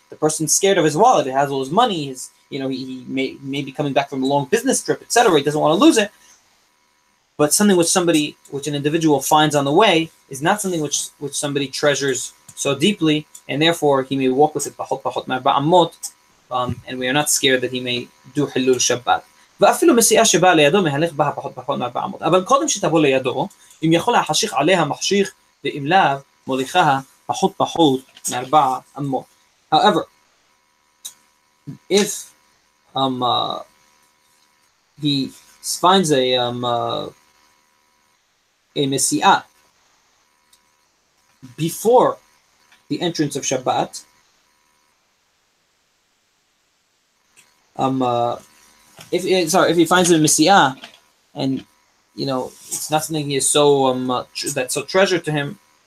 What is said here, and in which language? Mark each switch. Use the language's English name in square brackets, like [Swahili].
[English] The person's scared of his wallet. It has all his money. He may be coming back from a long business trip, etc. He doesn't want to lose it. But something which an individual finds on the way is not something which somebody treasures so deeply, and therefore he may walk with it pachot me'arba amot, and we are not scared that he may do hilul Shabbat. [Hebrew] ואפילו מסיעה שבאה לידו מהלך בה פחות מ4 אמות. אבל קודם שתבוא לידו, אם יכול להחשיך עליה מחשיך, ואם לאו, מוליכה פחות מ4 אמות. [English] However, if he finds a mesi'ah before the entrance of Shabbat, if he finds a mesi'ah, and it's not something he is so that's so treasured to him,